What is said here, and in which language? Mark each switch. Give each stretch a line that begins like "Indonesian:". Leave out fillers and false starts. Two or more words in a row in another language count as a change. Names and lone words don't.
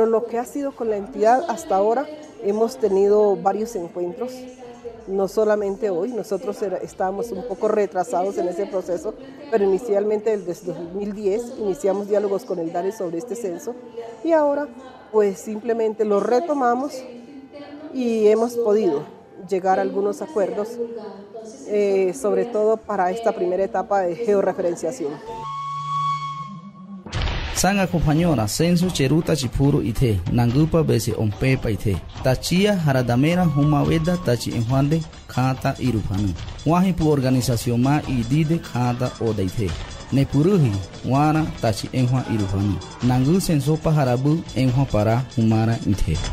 Spanish: lo que ha sido con la entidad hasta ahora, hemos tenido varios encuentros, no solamente hoy, nosotros estábamos un poco retrasados en ese proceso, pero inicialmente desde 2010 iniciamos diálogos con el DANE sobre este censo y ahora pues simplemente lo retomamos y hemos podido llegar a algunos acuerdos, sobre todo para esta primera etapa de georreferenciación.
Emberá-Chamí: Sanga
Spanish: compañera censo
Emberá-Chamí: cheruta chipuro ite nangupa bese ompepa ite tachia haradamera humaweda tachi enjuande kata irupanu wahi pu organización ma idide kata odaite nepuruhi wana tachi enjua irupanu nangu censo paharabu enjua para humara ite